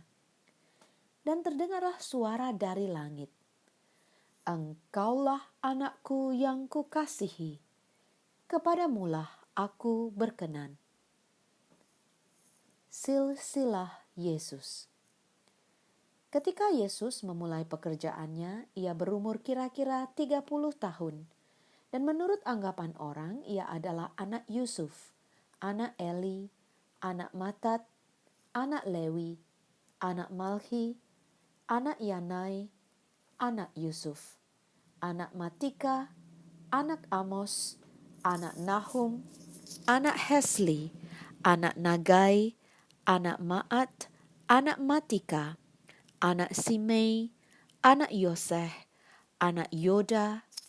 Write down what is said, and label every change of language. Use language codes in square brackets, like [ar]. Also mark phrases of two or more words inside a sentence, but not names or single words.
[id] Dan terdengarlah suara dari langit, "Engkaulah anakku yang kukasihi, kepadamulah aku berkenan." Silsilah Yesus. Ketika Yesus memulai pekerjaannya, ia berumur kira-kira 30 tahun. Dan menurut anggapan orang, ia adalah anak Yusuf, anak Eli, anak Matat, anak Lewi, anak Malhi, anak Yanai, anak Yusuf, anak Matika, anak Amos, anak Nahum, anak Hesli, anak Nagai, anak Maat, anak Matika, anak Simei, anak Yoseh, anak Yoda,